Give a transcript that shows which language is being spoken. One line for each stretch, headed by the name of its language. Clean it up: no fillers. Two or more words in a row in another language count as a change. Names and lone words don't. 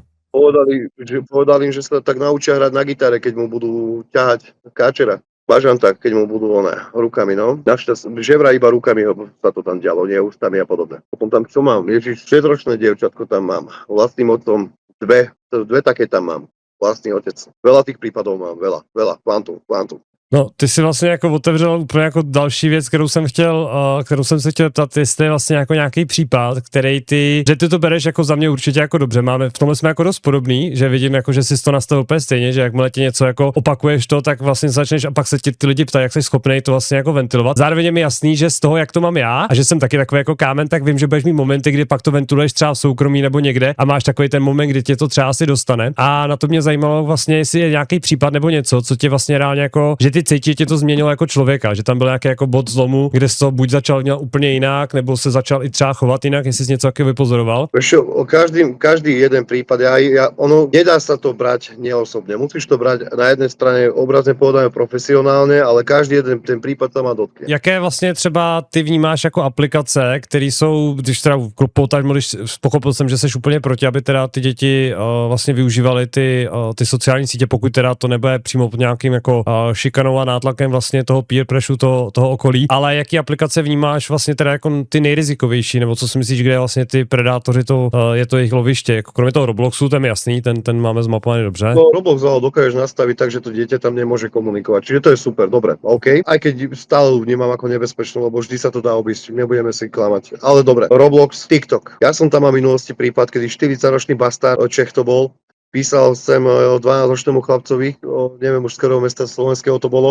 Slovak: Povedali im, že sa tak naučia hrať na gitare, keď mu budú ťahať káčera. Bažanta, keď mu budú rukami, no. Že vraj iba rukami sa to tam dialo, nie ústami a podobne. Potom tam čo mám? Ježiš, 6-ročné dievčatko tam mám. Vlastným otcom dve také tam mám. Vlastný otec. Veľa tých prípadov mám, veľa. Kvantum. No,
Czech: ty si vlastně jako otevřel úplně jako další věc, kterou jsem se chtěl ptat, jestli je vlastně jako nějaký případ, který že ty to bereš jako za mě určitě jako dobře. V tomhle jsme jako dost podobný, že vidím jako, že jsi to nastavil úplně stejně, že jakmile ti něco jako opakuješ to, tak vlastně začneš a pak se ti ty lidi ptají, jak jsi schopný to vlastně jako ventilovat. Zároveň je mi jasný, že z toho, jak to mám já a že jsem taky takový jako kámen, tak vím, že budeš mít momenty, kdy pak to ventiluješ třeba v soukromí nebo někde a máš takový ten moment, kdy tě to třeba asi dostane. A na to mě zajímalo vlastně, jestli je nějaký případ nebo něco, co tě vlastně reálně jako, že ty ty cítíš, tě to změnilo jako člověka, že tam byl nějaký jako bod zlomu, kde jsi to buď začal dělat úplně jinak, nebo se začal i třeba chovat jinak, jestli jsi něco taky vypozoroval?
Slovak: Každý jeden prípad, ono nedá sa to brať neosobne. Musíš to brať na jednej strane obrazne povedané profesionálne, ale každý jeden ten prípad sa má dotkne.
Czech: Jaké vlastně třeba ty vnímáš jako aplikace, které jsou, když teda když pochopil jsem, že jsi úplně proti, aby teda ty děti vlastně využívaly ty sociální sítě, pokud teda to nebude přímo pod nějakým jako šikanou a nátlakem vlastně toho
English: peer pressure,
Czech: toho okolí, ale jaký aplikace vnímáš vlastně teda jako ty nejrizikovější, nebo co si myslíš, kde vlastně ty predátoři, je to jejich loviště, jako kromě toho Robloxu, ten je jasný, ten máme zmapovaný dobře.
Slovak: No, Roblox ale dokážeš nastaviť tak, že to dieťa tam nemôže komunikovať, čiže to je super, dobre, OK. Aj keď stále vnímam ako nebezpečnú, lebo vždy sa to dá obísť, nebudeme si klamať. Ale dobre, Roblox, TikTok. Ja som tam mal v minulosti prípad, kedy 40-ročný bastard, Čech to bol, písal sem 12-ročnému chlapcovi, neviem už z ktorého mesta slovenského to bolo.